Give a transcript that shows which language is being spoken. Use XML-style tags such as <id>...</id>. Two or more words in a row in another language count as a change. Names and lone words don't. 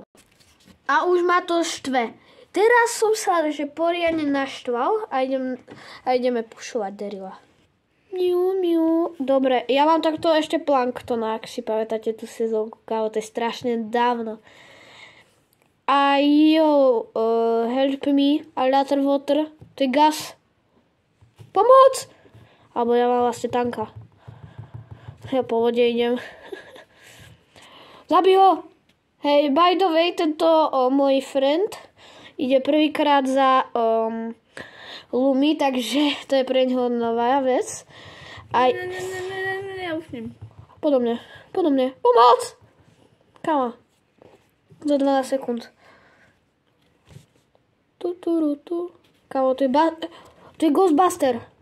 <sk>A už ma to štve. Teraz som sa že poriadne naštval a ideme pušovať Daryla. Miu. Dobre, ja mám takto ešte Planktona, ak si pamätáte tú sezónku, kávo, to je strašne dávno. A jo,</sk> <en>help me, alligator water,</en> <sk>to je</sk> <en>gas.</en> <sk>Pomoc! Alebo ja mám vlastne tanka. Ja po vode idem. Zabij ho!</sk> <en>Hej, by the way,</en> <sk>tento môj friend ide prvýkrát za Lumi, takže to je pre neho nová vec. Aj... Ja už nem. Podobne. Pomoc! Kámo. Za 12 sekúnd. Kámo, to je Ghostbuster.</sk>